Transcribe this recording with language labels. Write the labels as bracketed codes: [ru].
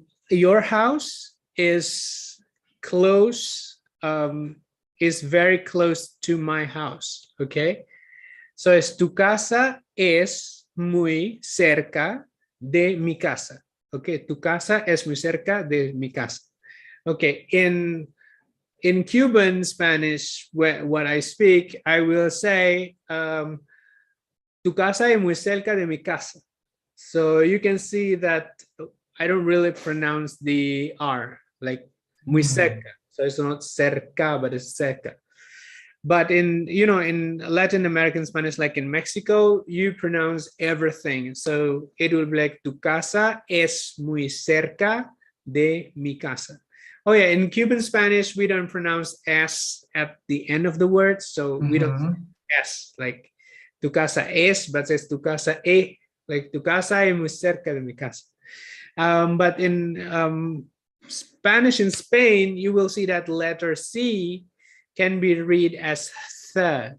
[en] Your house is close, is very close to my house. Okay. So [es] es tu casa es muy cerca de mi casa. Okay. Tu casa es muy cerca de mi casa. [en] Okay. In Cuban Spanish, what I speak, I will say, [es] tu casa es muy cerca de mi casa. [en] So you can see that I don't really pronounce the R, like [es] muy cerca. [en] So it's not cerca, but it's cerca. But in, you know, in Latin American Spanish, like in Mexico, you pronounce everything. So it will be like [es] tu casa es muy cerca de mi casa. [en] Oh yeah, in Cuban Spanish, we don't pronounce S at the end of the word. So we don't say S, like [es] tu casa es, [en] but it's [es] tu casa e, [en] like [es] tu casa es muy cerca de mi casa. [en] But in Spanish in Spain, you will see that letter C can be read as th.